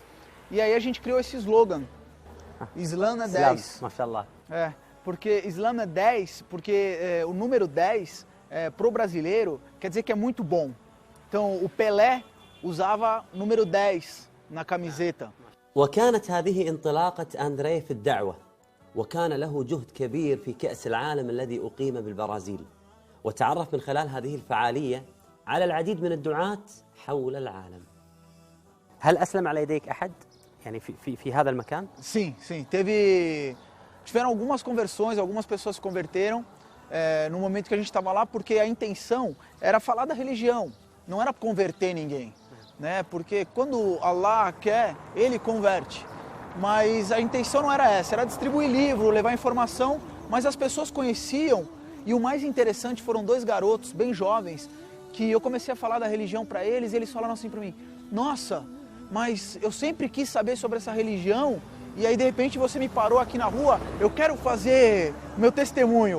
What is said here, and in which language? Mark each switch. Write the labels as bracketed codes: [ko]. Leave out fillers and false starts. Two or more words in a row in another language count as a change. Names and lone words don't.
[pt] E aí a gente criou esse slogan, Islã é 10. Mashallah. Porque Islã é 10, porque o número 10, pro brasileiro, quer dizer que é muito bom. Então o Pelé usava número 10 na camiseta. [ar] وكانت هذه انطلاقة أندري في الدعوة وكان له جهد كبير في كأس العالم الذي أقيم بالبرازيل وتعرف من خلال هذه الفعالية على العديد من الدعاة حول العالم. هل أسلم على يديك أحد؟ يعني في هذا المكان؟ [pt] Sim, sim. Tiveram algumas conversões, algumas pessoas se converteram no momento que a gente estava lá, porque a intenção era falar da religião, não era converter ninguém, né? Porque quando Allah quer, Ele converte. Mas a intenção não era essa, era distribuir livro, levar informação, mas as pessoas conheciam, e o mais interessante foram 2 garotos bem jovens, que eu comecei a falar da religião para eles, e eles falaram assim para mim: nossa, mas eu sempre quis saber sobre essa religião, e aí de repente você me parou aqui na rua, eu quero fazer meu testemunho.